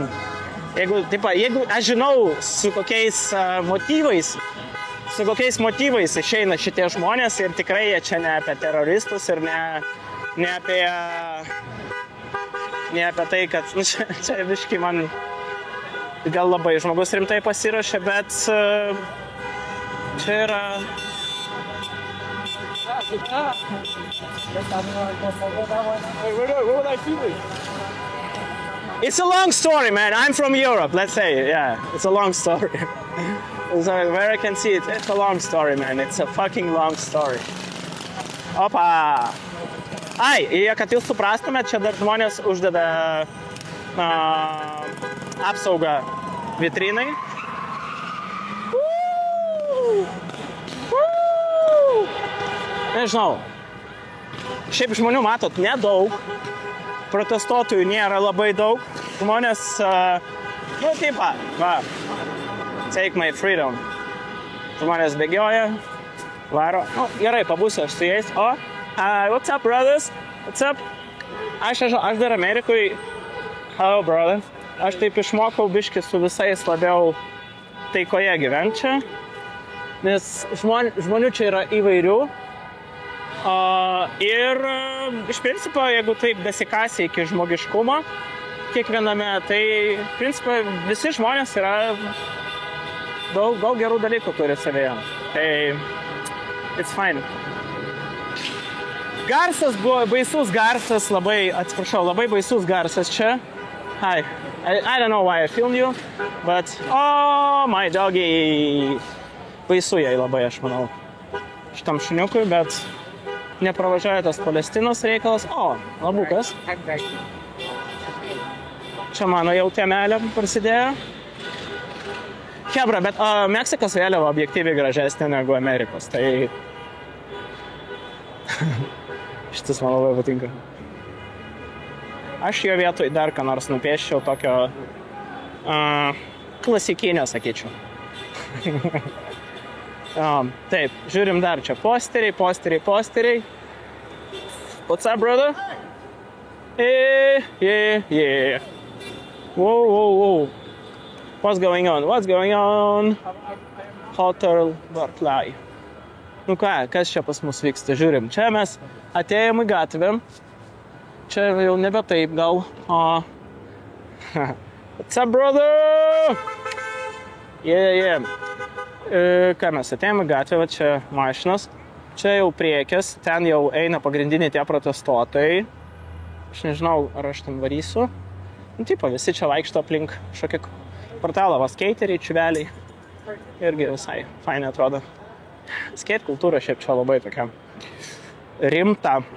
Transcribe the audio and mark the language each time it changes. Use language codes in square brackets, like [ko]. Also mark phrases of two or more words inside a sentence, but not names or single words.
[lt] Jeigu aš žinau, su kokiais motyvais išeina šitie žmonės ir tikrai jie čia ne apie teroristus ir ne apie tai, kad čia viški man gal labai žmogus rimtai pasiruošė, bet čia yra... [en] It's a long story, man. I'm from Europe, let's say. Yeah, it's a long story. So where I can see it, it's a long story, man. It's a fucking long story. Opa! [lt] Kad jūs suprastumėt, čia dar žmonės uždeda apsaugą vitrinai. Nežinau. Šiaip žmonių matot nedaug. Protestuotojų nėra labai daug. Žmonės, va, [en] take my freedom. [lt] Žmonės bėgioja, varo. Gerai, pabūsiu aš su jais. [en] What's up, brothers? What's up? [lt] Aš dar Amerikoje. [en] Hello, brother. [lt] Aš taip išmokau biškį su visais labiau taikoje gyventi čia. Nes žmonių čia yra įvairių. Ir iš principo, jeigu taip besikasi iki žmogiškumo kiekviename, tai iš principo visi žmonės yra daug gerų dalykų turi savyje. Tai [en] it's fine. [lt] Garsas buvo baisus garsas, labai baisus garsas čia. [en] Hi. I don't know why I filmed you, but oh my doggy. [lt] Baisu jai labai, aš manau, šitam šuniukui, bet nepravažiuoja tas Palestinos reikalas. O, labukas. Čia mano jau temelė prasidėjo. Hebra, bet Meksikos vėliava objektyviai gražesnė negu Amerikos, tai šitas man labai patinka. Aš jo vietoj dar ką nors nupieščiau tokio klasikinio, sakyčiau. Taip, žiūrim dar čia posteriai. [en] What's up, brother? Yeah. Whoa. What's going on? Hotel Barclay. [lt] Nu ką, kas čia pas mus vyksta? Žiūrim, čia mes atėjom į gatvę. Čia jau nebe taip gal. [en] What's up, brother? Yeah. [lt] Ką mes atėjom į gatvę, va čia mašinas. Čia jau priekis, ten jau eina pagrindiniai tie protestuotojai. Aš nežinau, ar aš ten varysiu. Nu, tipo, visi čia vaikšto aplink šokį kvartalą, va, skeiteriai, čiuveliai. Irgi visai fainai atrodo. Skate kultūra šiaip čia labai tokia rimta.